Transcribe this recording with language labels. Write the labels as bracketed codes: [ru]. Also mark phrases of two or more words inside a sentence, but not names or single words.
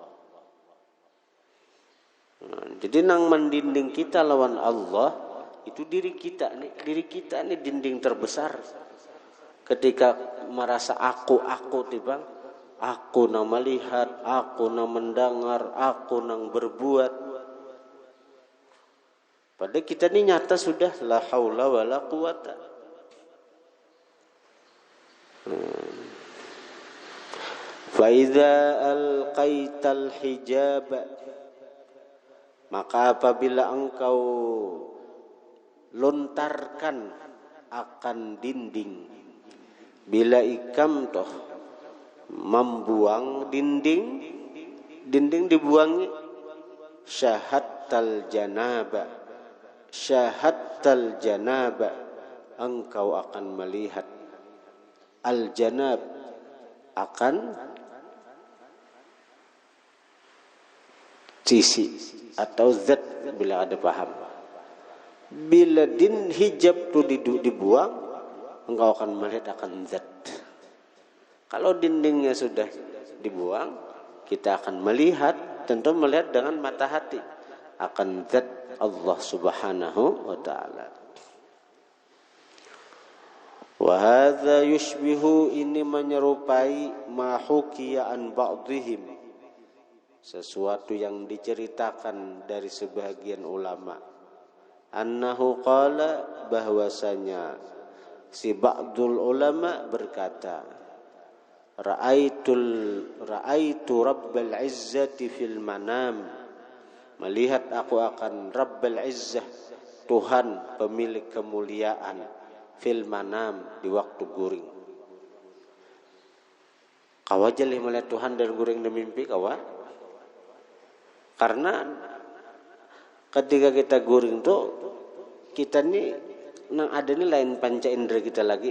[bjn] Nah, jadi nang mendinding kita lawan Allah itu diri kita nih dinding terbesar. Ketika merasa aku tiba, aku nang melihat, aku nang mendengar, aku nang berbuat. Padahal kita ini nyata sudah [ar] la haula wala quwata. Fa idza alqaital hijab, [bjn] maka apabila engkau lontarkan akan dinding, bila ikam toh membuang dinding dibuangi, [ar] syahadtal janaba, [bjn] engkau akan melihat al-janab, akan sisi atau zat bila ada paham. Bila hijab tu dibuang, engkau akan melihat akan zat. Kalau dindingnya sudah dibuang, kita akan melihat, tentu melihat dengan mata hati akan zat Allah [ar] Subhanahu wa ta'ala. Wa hadza yushbihu, [bjn] ini menyerupai [ar] ma hukiya an ba'dihim, [bjn] sesuatu yang diceritakan dari sebagian ulama. [ar] Annahu qala, [bjn] bahwasanya si [ar] ba'dul ulama [bjn] berkata, [ar] Ra'aitu Rabbal Izzati fil manam, [bjn] melihat aku akan [ar] Rabbal Izzah, [bjn] Tuhan pemilik kemuliaan, [ar] fil manam, [bjn] di waktu guring. Kawa jalih melihat Tuhan dan guring di mimpi kawa. Karena ketika kita guring tuh, kita nih nang ada nih lain panca indera kita lagi.